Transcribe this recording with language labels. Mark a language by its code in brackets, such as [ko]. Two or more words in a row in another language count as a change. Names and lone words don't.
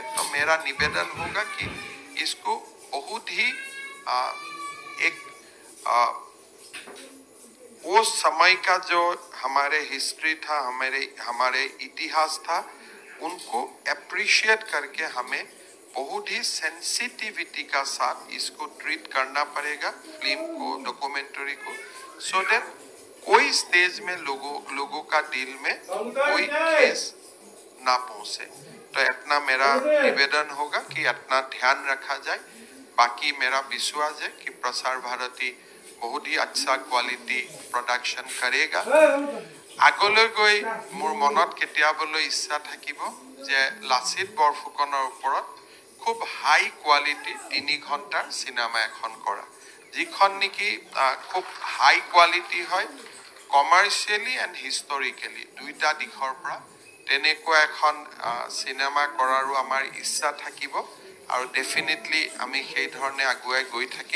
[hi] तो मेरा निवेदन होगा कि इसको बहुत ही वो समय का जो हमारे हिस्ट्री था, हमारे इतिहास था, उनको अप्रिशिएट करके हमें बहुत ही सेंसिटिविटी का साथ इसको ट्रीट करना पड़ेगा, फिल्म को, डॉक्यूमेंट्री को, [en] so that [hi] कोई स्टेज में लोगों का दिल में कोई ठेस ना पहुंचे। तो इतना मेरा निवेदन होगा कि इतना ध्यान रखा जाए। बाकी मेरा विश्वास है कि प्रसार भारती बहुत ही अच्छा [en] quality production [hi] करेगा। [as] আগলৈ গৈ মোৰ মনত কেতিয়াবলৈ ইচ্ছা থাকিব যে লাচিত বৰফুকনৰ ওপৰত খুব [en] high quality [as] 3 ঘণ্টাৰ চিনেমা এখন কৰা, যিখন নেকি খুব [en] high quality [as] হয়, [en] commercially and historically [as] দুইটা দিশৰ পৰা তেনেকুৱা এখন চিনেমা কৰাৰো আমাৰ ইচ্ছা থাকিব, আৰু ডেফিনেটলি আমি সেই ধৰণে আগুৱাই গৈ থাকিম।